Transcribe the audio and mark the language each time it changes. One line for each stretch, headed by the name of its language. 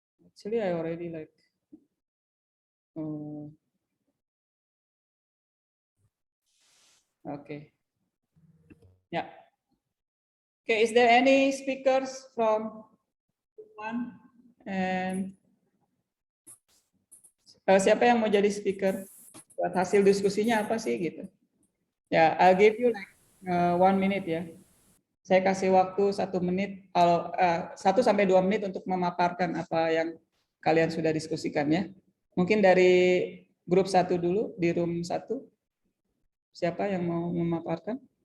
English: Actually, I already okay. Yeah. Okay, is there any speakers from one? And
Indonesian: siapa yang mau jadi speaker? Buat hasil diskusinya apa sih gitu?
English: Ya, I'll give you 1 minute ya.
Indonesian: Saya kasih waktu 1 menit, 1 sampai 2 menit untuk memaparkan apa yang kalian sudah diskusikan ya. Mungkin dari grup 1 dulu, di room 1. Siapa yang mau memaparkan?